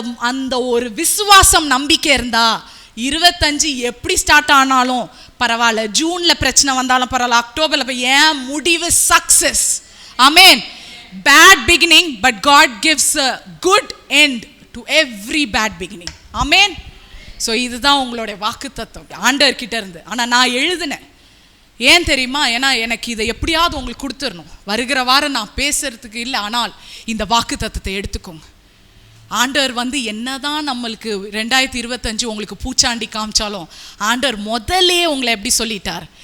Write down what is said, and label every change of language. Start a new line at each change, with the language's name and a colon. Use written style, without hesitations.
Tamil: அந்த ஒரு விசுவாசம் நம்பிக்கை இருந்தா 25 எப்படி ஸ்டார்ட் ஆனாலும் பரவாயில்ல, ஜூன்ல பிரச்சனை வந்தாலும் பரவாயில்ல, அக்டோபர்ல ஏன் முடிவு success. Amen.
English: Bad beginning, but God gives a good end to every bad beginning.
Tamil: Amen. So இதுதான் உங்களுடைய வாக்கு தத்துவம் ஆண்டவர் கிட்ட இருந்து. ஆனால் நான் எழுதினேன், ஏன் தெரியுமா? ஏன்னா எனக்கு இதை எப்படியாவது உங்களுக்கு கொடுத்துடணும். வருகிற வாரம் நான் பேசுறதுக்கு இல்லை, ஆனால் இந்த வாக்கு தத்துவத்தை எடுத்துக்கோங்க. ஆண்டவர் வந்து என்னதான் நம்மளுக்கு 2025 உங்களுக்கு பூச்சாண்டி காமிச்சாலும் ஆண்டவர் முதலே உங்களை எப்படி சொல்லிட்டார்?